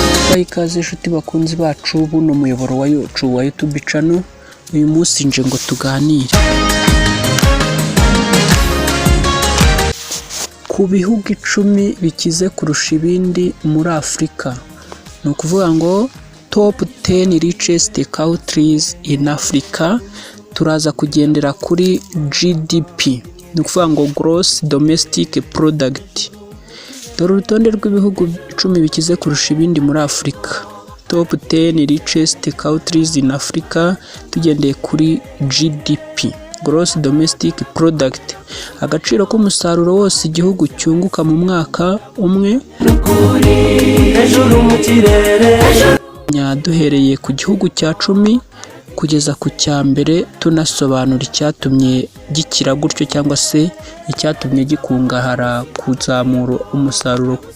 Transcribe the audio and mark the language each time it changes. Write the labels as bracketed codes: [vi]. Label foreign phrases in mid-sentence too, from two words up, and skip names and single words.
[rw] Bayi ikaze inshuti bakunzi bacu buno muyoboro wa YouTube channel. Uyu munsi nje ngo tuganire ku bihugu 10 bikize kurusha ibindi muri Afrika. No kuvuga ngo [en] top 10 richest countries in Africa. [rw] Turaza kugendera kuri GDP, no kuvuga ngo [en] gross domestic product. [rw] Dore urutonde rw'ibihugu 10 bikize kurusha ibindi muri Afrika. [en] Top 10 richest countries in Africa, [rw] tugendeye kuri [en] GDP, gross domestic product, [rw] agaciro k'umusaruro wose igihugu cyunguka mu mwaka umwe. Duhereye ku gihugu cya 10 kugeza ku cya mbere, tunasobanura icyatumye gikira gutyo cyangwa se icyatumye gikungahara kuzamura umusaruro.